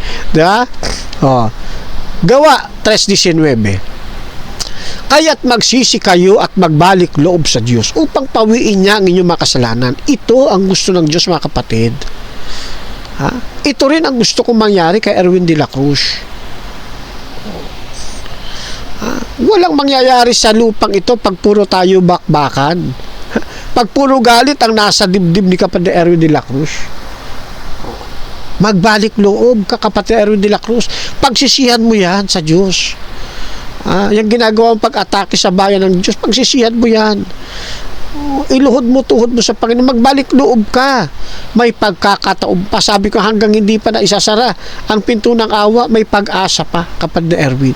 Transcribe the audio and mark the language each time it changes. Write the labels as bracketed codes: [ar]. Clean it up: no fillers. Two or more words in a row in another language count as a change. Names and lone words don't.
[tl] Diba? Gawa 3:19. Kaya't magsisi kayo at magbalik loob sa Diyos upang pawiin niya ang inyong makasalanan. Ito ang gusto ng Diyos, mga kapatid. Ito rin ang gusto kong mangyari kay Erwin de la Cruz. Walang mangyayari sa lupang ito pag puro tayo bakbakan. Pag puro galit ang nasa dibdib ni kapatid Erwin de la Cruz. Magbalik loob ka, kapatid Erwin de la Cruz. Pagsisihan mo yan sa Diyos. Yung ginagawang pag-atake sa bayan ng Diyos, pagsisihan mo yan. Iluhod mo, tuhod mo sa Panginoon, magbalik loob ka. May pagkakataon pa. Sabi ko, hanggang hindi pa na isasara ang pinto ng awa, may pag-asa pa, kapatid na Erwin.